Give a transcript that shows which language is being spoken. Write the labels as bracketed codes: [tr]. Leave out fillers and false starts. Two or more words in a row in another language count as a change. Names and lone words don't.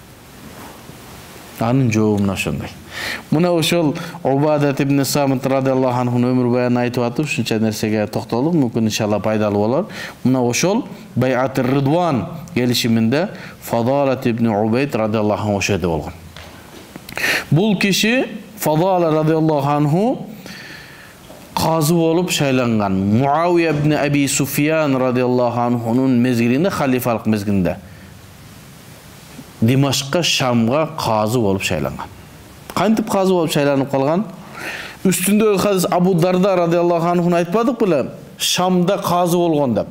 [ky] Анын жообу мына ошондой. Мына ошол Убадат ибн Самит [ar] رضي الله عنه [ky] өмүр баянын айтып атып, ушунча нерсеге токтолуп, мүмкүн иншалла пайдалуу болор. Мына ошол Байат Ридван келишиминде Фадалат ибн Убейд [ar] رضي الله عنه [ky] ошол жерде болгон. Бул киши Фадала [ar] رضي الله عنه [ky] казы болуп шайланган. Муавия ибн Аби Суфиян [ar] رضي الله عنه [ky] мезгилинде, халифалык мезгилинде Димашкка, Шамга казы болуп шайланган. Кантип казы болуп шайланып калган? Үстүндөгү хадис Абу Дарда [ar] رضي الله عنه [ky] айтпадык беле? Шамда казы болгон деп.